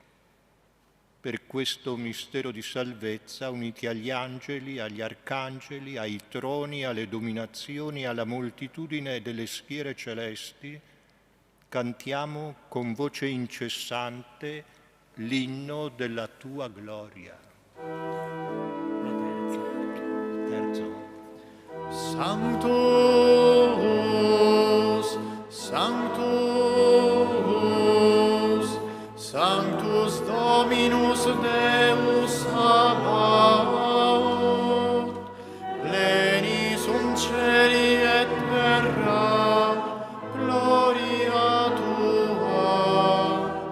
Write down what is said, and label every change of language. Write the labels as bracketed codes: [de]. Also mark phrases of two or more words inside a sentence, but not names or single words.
[it] Per questo mistero di salvezza, uniti agli angeli, agli arcangeli, ai troni, alle dominazioni, alla moltitudine delle schiere celesti, cantiamo con voce incessante l'inno della Tua gloria. [la] Sanctus, Sanctus, Sanctus Dominus Deus Sabaoth, plenum cieli et terra, gloria Tua,